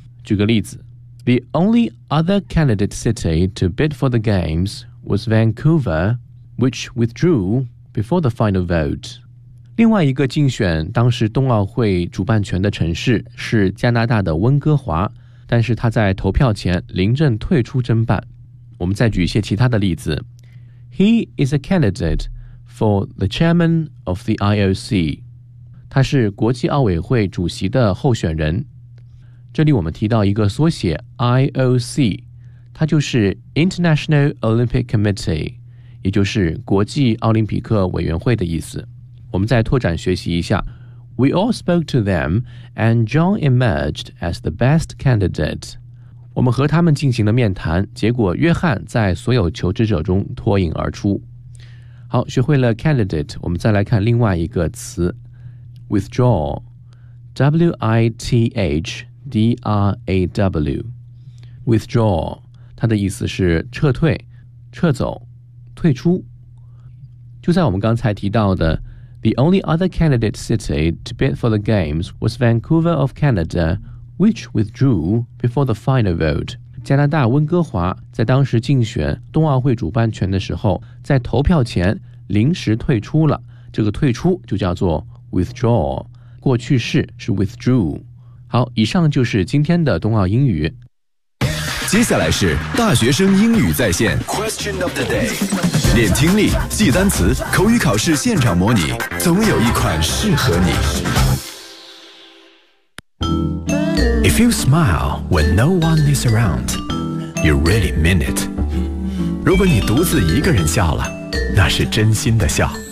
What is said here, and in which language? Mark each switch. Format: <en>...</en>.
<zh>举个例子，</zh> <en>The only other candidate city to bid for the Games was Vancouver, which withdrew before the final vote。</en> <zh>另外一个竞选当时冬奥会主办权的城市是加拿大的温哥华，但是他在投票前临阵退出争办。我们再举一些其他的例子。</zh> <en>He is a candidate for the chairman of the IOC.</en> <zh>他是国际奥委会主席的候选人。这里我们提到一个缩写 IOC， 它就是 International Olympic Committee， 也就是国际奥林匹克委员会的意思。我们再拓展学习一下。</zh> <en>We all spoke to them, and John emerged as the best candidate.</en> <zh>我们和他们进行了面谈，结果约翰在所有求职者中脱颖而出。好，学会了 candidate， 我们再来看另外一个词 ，withdraw， W-I-T-H-D-R-A-W， withdraw， 它的意思是撤退、撤走、退出。就在我们刚才提到的。</zh> <en>The only other candidate city to bid for the Games was Vancouver of Canada, which withdrew before the final vote.</en> <zh>加拿大温哥华在当时竞选冬奥会主办权的时候，在投票前临时退出了。这个退出就叫做 withdraw， 过去式是 withdrew。好，以上就是今天的冬奥英语。接下来是大学生英语在线 Question of the day， 练听力、记单词、口语考试现场模拟，总有一款适合你。</zh> <en>If you smile when no one is around, you really mean it.</en> <zh>如果你独自一个人笑了，那是真心的笑。</zh>